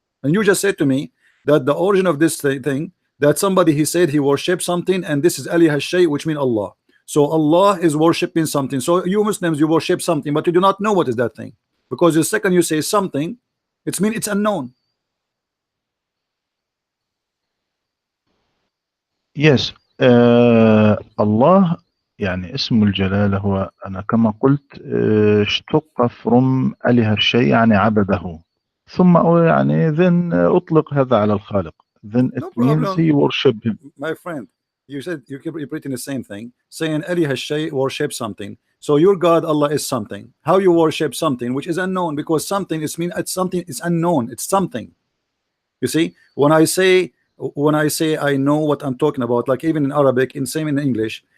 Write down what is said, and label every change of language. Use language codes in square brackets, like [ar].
[en] And you just said to me that the origin of this thing, that somebody he said he worshipped something, and this is Ali Hashay, which means Allah. So Allah is worshipping something. So you Muslims, you worship something, but you do not know what is that thing, because the second you say something, it means it's unknown. Yes. [ar] الله يعني اسم الجلالة هو أنا كما قلت اشتق from أله الشيء يعني عبده ثم يعني then أطلق هذا على الخالق, [en] then it means he worship him. My friend, you said you keep repeating the same thing, saying Ali Hashay worship something. So your God Allah is something. How you worship something which is unknown? Because something is it's something is unknown. It's something. You see, when I say I know what I'm talking about, like even in Arabic, in same in English,